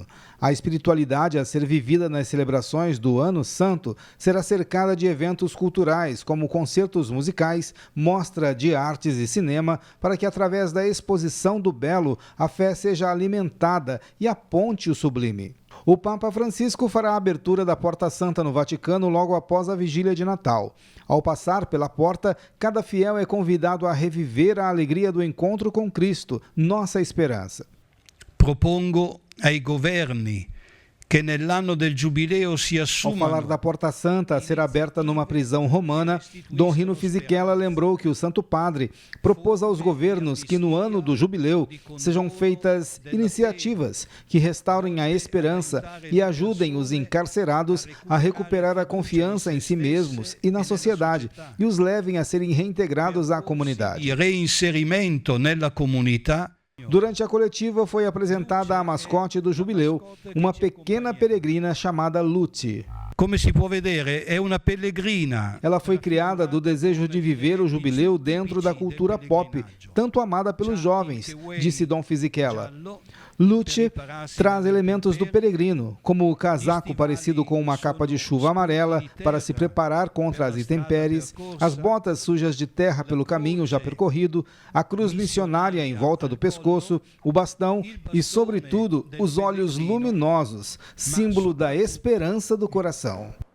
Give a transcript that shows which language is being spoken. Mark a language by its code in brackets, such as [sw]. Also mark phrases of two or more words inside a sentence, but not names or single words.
[pt] A espiritualidade a ser vivida nas celebrações do Ano Santo será cercada de eventos culturais, como concertos musicais, mostra de artes e cinema, para que através da exposição do belo a fé seja alimentada e aponte o sublime. O Papa Francisco fará a abertura da Porta Santa no Vaticano logo após a vigília de Natal. Ao passar pela porta, cada fiel é convidado a reviver a alegria do encontro com Cristo, nossa esperança. [it] Propongo ai governi que nell'anno del giubileo si assumano. [pt] Ao falar da Porta Santa a ser aberta numa prisão romana, Dom Rino Fisichella lembrou que o Santo Padre propôs aos governos que no ano do jubileu sejam feitas iniciativas que restaurem a esperança e ajudem os encarcerados a recuperar a confiança em si mesmos e na sociedade e os levem a serem reintegrados à comunidade. [it] Il reinserimento nella comunità. [pt] Durante a coletiva foi apresentada a mascote do jubileu, uma pequena peregrina chamada Lucy. [it] Come si può vedere, è una pellegrina. [pt] Ela foi criada do desejo de viver o jubileu dentro da cultura pop, tanto amada pelos jovens, disse Dom Fisichella. Lucy traz elementos do peregrino, como o casaco parecido com uma capa de chuva amarela para se preparar contra as intempéries, as botas sujas de terra pelo caminho já percorrido, a cruz missionária em volta do pescoço, o bastão e, sobretudo, os olhos luminosos, símbolo da esperança do coração.